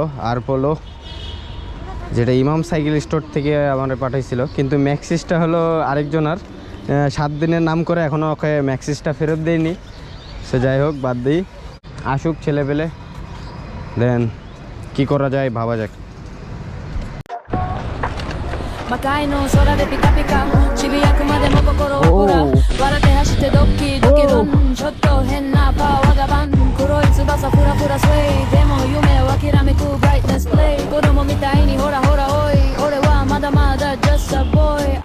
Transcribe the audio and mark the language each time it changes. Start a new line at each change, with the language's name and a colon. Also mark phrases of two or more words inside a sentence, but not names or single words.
Bangla: আর বলো, যেটা ইমাম
English: cycle store
Bangla: থেকে আমার পাঠাইছিল, কিন্তু ম্যাক্সিসটা হলো আরেকজনার। 7 দিনের নাম করে এখনও ওকে ম্যাক্সিসটা ফেরত দেয়নি। সে যাই হোক, বাদ দিই, আসুক ছেলেপেলে, দেন কি করা যায় ভাবা যাক।
Japanese: 魔界の空でピカピカちびやくまでも心はほら笑って走ってドッキドキドンちょっと変なパワーがバン黒い翼フラフラスウェイでも夢を諦めくブライトネスプレイ子供みたいにほらほらおい俺はまだまだ
English: just a boy